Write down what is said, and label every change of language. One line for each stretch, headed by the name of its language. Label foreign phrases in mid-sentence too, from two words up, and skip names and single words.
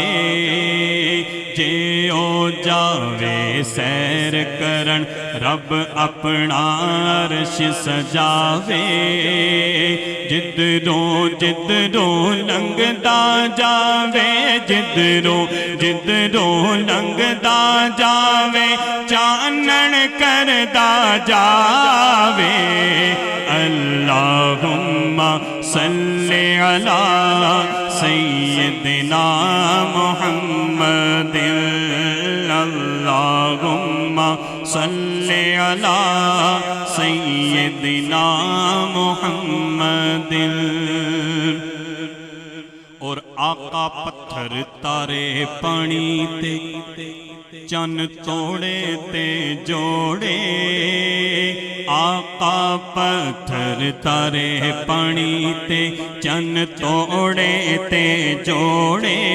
Punjabi: جے او جاوے سیر کرن رب اپنا عرش سجاوے. جدھروں جدھروں لنگھدا جاوے، جدھروں جدھروں لنگھدا جاوے، چانن کردا جاوے.
Arabic: اللهم صل على سيدنا محمد اللهم صل على سيدنا محمد.
Punjabi: اور آقا پتھر تارے پانی تے، چن توڑے تے جوڑے. آقا پتھر تارے پانی تے، چن توڑے تے جوڑے.